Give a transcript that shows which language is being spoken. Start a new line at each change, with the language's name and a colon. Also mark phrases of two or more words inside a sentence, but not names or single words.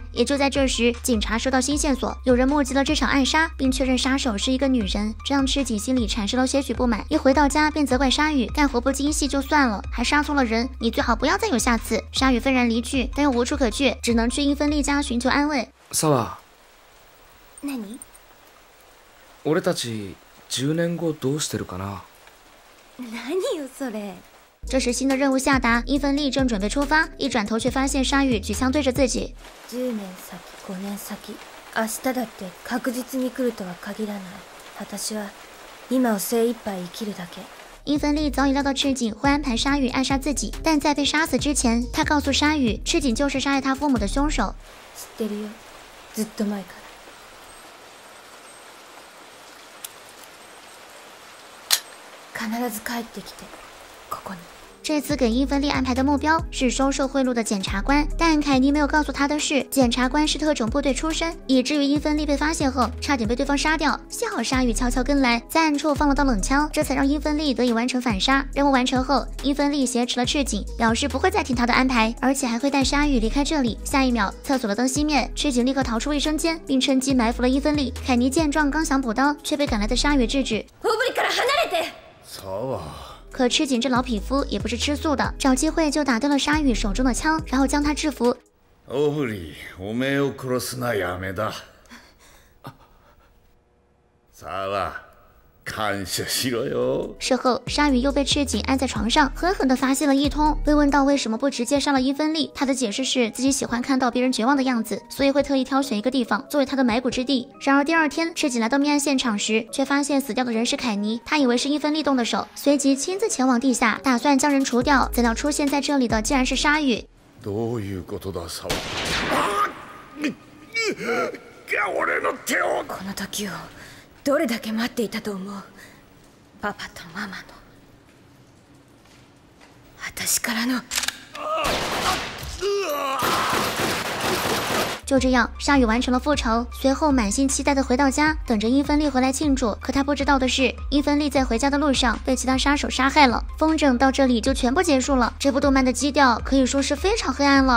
Chinese: 也就在这时，警察收到新线索，有人目击了这场暗杀，并确认杀手是一个女人，这让赤井心里产生了些许不满。一回到家便责怪鲨鱼干活不精细就算了，还杀错了人，你最好不要再有下次。鲨鱼愤然离去，但又无处可去，只能去英芬利家寻求安慰。
Japanese: 何？俺たち10年後どうしてるかな？何よそれ。
Chinese: 这时新的任务下达，英芬利正准備出发，一转頭卻發現鯊魚舉槍對着自己。
Japanese: 10年先、5年先、明日だって確実に来るとは限らない。私は今を精一杯生きるだけ。
Chinese: 英芬利早已料到赤井会安排鲨鱼暗殺自己，但在被殺死之前，他告訴鯊魚，赤井就是殺害他父母的兇手。
Japanese: 知ってるよ、ずっと前から。必ず帰ってきて、ここに。
Chinese: 这次给英芬利安排的目标是收受贿赂的检察官，但凯尼没有告诉他的是，检察官是特种部队出身，以至于英芬利被发现后，差点被对方杀掉。幸好鲨鱼悄悄跟来，在暗处放了道冷枪，这才让英芬利得以完成反杀。任务完成后，英芬利挟持了赤井，表示不会再听他的安排，而且还会带鲨鱼离开这里。下一秒，厕所的灯熄灭，赤井立刻逃出卫生间，并趁机埋伏了英芬利。凯尼见状，刚想补刀，却被赶来的鲨鱼制止。可赤井这老匹夫也不是吃素的，找机会就打掉了鲨鱼手中的枪，然后将他制服。
Japanese: オフリ、おめえを殺すなやめだ。さあ、 感謝しろよ。
Chinese: 事后，鲨鱼又被赤井按在床上，狠狠地发泄了一通。被问到为什么不直接杀了伊芬利，他的解释是自己喜欢看到别人绝望的样子，所以会特意挑选一个地方作为他的埋骨之地。然而第二天，赤井来到命案现场时，却发现死掉的人是凯尼，他以为是伊芬利动的手，随即亲自前往地下，打算将人除掉。怎料出现在这里的竟然是鲨鱼。
Japanese: どういうことだ、サワ。俺の手を。この時をどれだけ待っていたと思う。パパとママの私からの。
Chinese: 就这样，鲨鱼完成了复仇，随后满心期待的回到家，等着伊芬利回来庆祝。可他不知道的是，伊芬利在回家的路上被其他杀手杀害了。风筝到这里就全部结束了。这部动漫的基调可以说是非常黑暗了。